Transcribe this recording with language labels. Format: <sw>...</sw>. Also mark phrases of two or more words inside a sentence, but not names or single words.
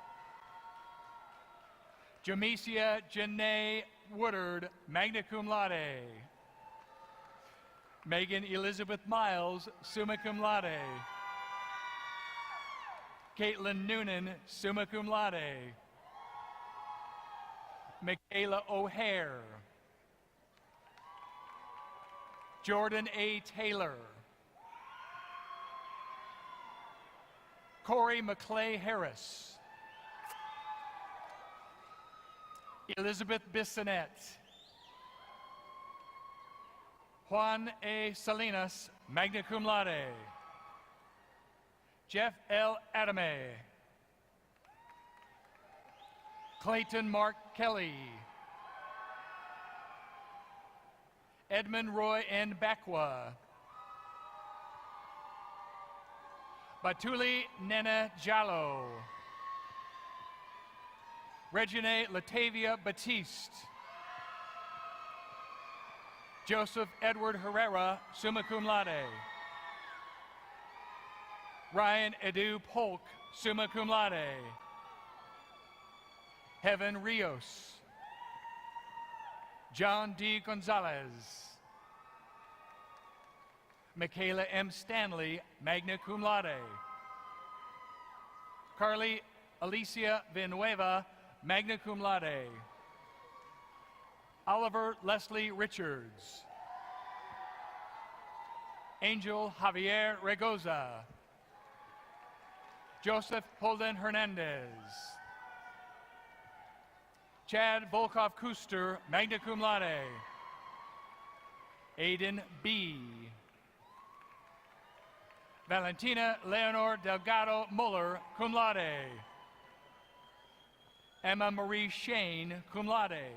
<en>Jamesia Janae Woodard,</en> <la>magna cum laude.</la> <en>Megan Elizabeth Miles,</en> <la>summa cum laude.</la> <en>Caitlin Noonan,</en> <la>summa cum laude.</la> <en>Michaela O'Hare. Jordan A. Taylor. Corey McClay Harris. Elizabeth Bissonette. Juan A. Salinas,</en> <la>magna cum laude.</la> <en>Jeff L. Adame. Clayton Mark Kelly. Edmund Roy N. Bakwa. Batuli Nena Jallo. Regine Latavia Batiste. Joseph Edward Herrera,</en> <la>summa cum laude.</la> <en>Ryan Edu Polk,</en> <la>summa cum laude.</la> <en>Heaven Rios. John D. Gonzalez. Michaela M. Stanley,</en> <la>magna cum laude.</la> <en>Carly Alicia Villanueva,</en> <la>magna cum laude.</la> <en>Oliver Leslie Richards. Angel Javier Regoza. Joseph Holden Hernandez. Chad Volkov Kuster,</en> <la>magna cum laude.</la> <en>Aiden B. Valentina Leonor Delgado Muller,</en> <la>cum laude.</la> <en>Emma Marie Shane,</en> <la>cum laude.</la>